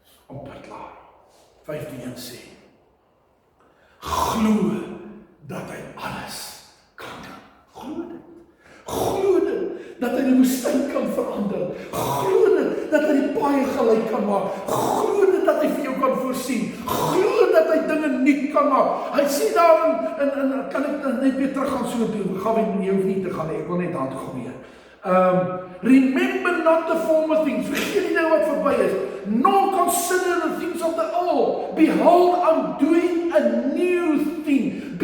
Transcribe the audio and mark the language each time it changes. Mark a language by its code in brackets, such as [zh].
[af] Amper klaar. 15 sê, glo dat hy alles kan doen. Glo dit. Glo dit, dat hy die woestyn kan verander. Glo dit, dat hy die paaie gelyk kan maak. Glo dit, dat hy vir jou kan voorsien. Glo dat hy dinge nuut kan maak. Hy sê daar kan ek net weer terug gaan so toe. Jy hoef nie te gaan nie, ek wil net aan toe gebeur. [en] Remember not the former things. [af] Vergeet die dinge wat verby is. [en] Nor consider the things of the old. Behold, I'm doing a new thing.